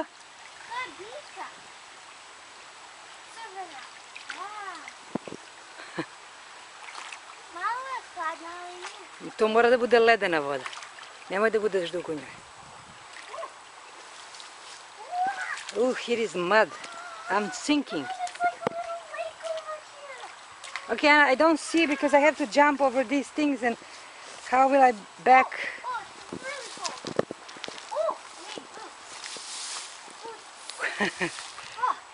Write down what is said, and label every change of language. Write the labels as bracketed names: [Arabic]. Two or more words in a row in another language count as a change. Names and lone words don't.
[Serbian] To je biljka. Crvena. Malo je hladna, ali nije. To mora da bude ledena voda. Nemoj da budeš dugo u njoj. [English] Oh, here is mud. I'm sinking. It's like a little lake over here. Okay, I don't see because I have to jump over these things, and how will I back? Oh, it's really cold. Oh, I need boots. Oh.